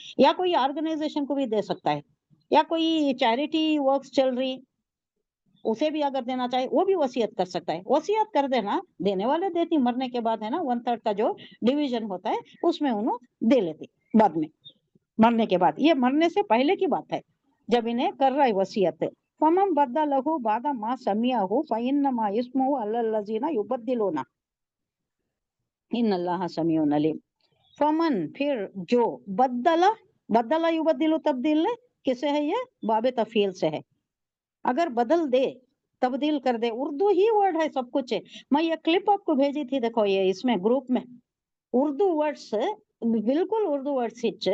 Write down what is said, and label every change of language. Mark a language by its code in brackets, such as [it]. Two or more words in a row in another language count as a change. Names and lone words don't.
[hi] या कोई ऑर्गेनाइजेशन को भी दे सकता है, या कोई [en] charity works [hi] चल रही उसे भी अगर देना चाहे वो भी वसीयत कर सकता है। वसीयत कर देना, देने वाले देती, मरने के बाद है ना 1/3 का जो डिवीजन होता है उसमें उन्होंने दे लेते बाद में, मरने के बाद। ये मरने से पहले की बात है जब इन्हें कर रहा है वसीयत। [ar] فمن بدله بعد ما سمعه فإنما إثمه على الذين يبدلونه إن الله سميع عليم. [hi] फमन फिर जो, [ar] بدّل بدّل يبدّل [hi] तब्दील किसे है? ये बाबे तफील से है। अगर बदल दे, तब्दील कर दे, उर्दू ही वर्ड है सब कुछ है। मैं ये क्लिप आपको भेजी थी, देखो ये इसमें ग्रुप में [en] Urdu words, [hi] बिल्कुल [en] Urdu words.